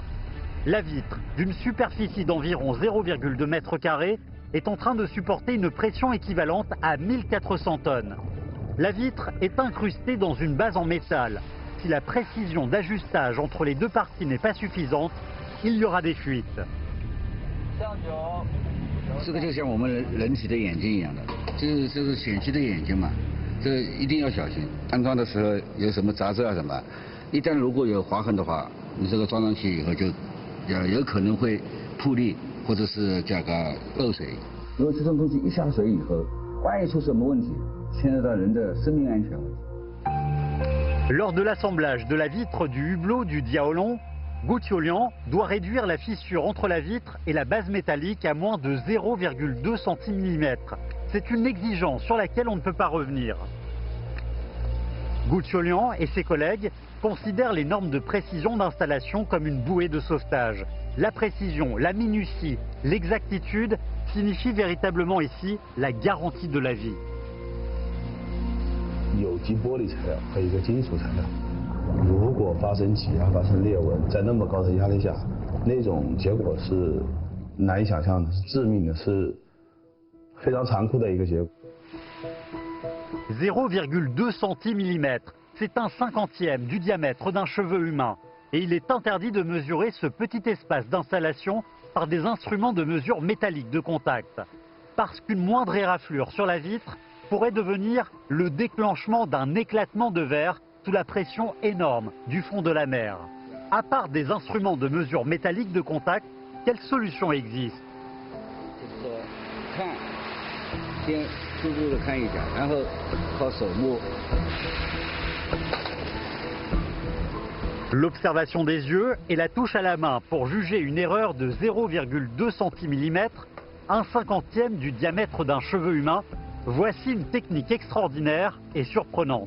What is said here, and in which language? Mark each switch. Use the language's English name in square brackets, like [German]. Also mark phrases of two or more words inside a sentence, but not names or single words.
[French] La vitre, d'une superficie d'environ 0,2 mètres carrés, est en train de supporter une pression équivalente à 1400 tonnes. La vitre est incrustée dans une base en métal. Si la précision d'ajustage entre les deux parties n'est pas suffisante, il y aura des fuites. [Chinese] 这个就像我们人体的眼睛一样的，就是显示的眼睛嘛，这一定要小心。安装的时候有什么杂质啊什么，一旦如果有划痕的话，你这个装上去以后就有可能会破裂，或者是这个漏水。如果这种东西一下水以后，万一出什么问题，牵涉到人的生命安全问题。 [French] Lors de l'assemblage de la vitre du hublot du Diaolon, Gouthiolian doit réduire la fissure entre la vitre et la base métallique à moins de 0,2 cm. C'est une exigence sur laquelle on ne peut pas revenir. Gouthiolian et ses collègues considèrent les normes de précision d'installation comme une bouée de sauvetage. La précision, la minutie, l'exactitude signifient véritablement ici la garantie de la vie. [Chinese] 有机玻璃材料和一个金属材料，如果发生挤压、发生裂纹，在那么高的压力下，那种结果是难以想象的，是致命的，是非常残酷的一个结果。 [French] 0,2 cm, c'est un cinquantième du diamètre d'un cheveu humain. Et il est interdit de mesurer ce petit espace d'installation par des instruments de mesure métalliques de contact. Parce qu'une moindre éraflure sur la vitre pourrait devenir le déclenchement d'un éclatement de verre sous la pression énorme du fond de la mer. À part des instruments de mesure métalliques de contact, quelle solution existe? [Chinese] 先初步的看一下，然后靠手摸。 [French] L'observation des yeux et la touche à la main pour juger une erreur de 0,2 cm, un cinquantième du diamètre d'un cheveu humain, voici une technique extraordinaire et surprenante.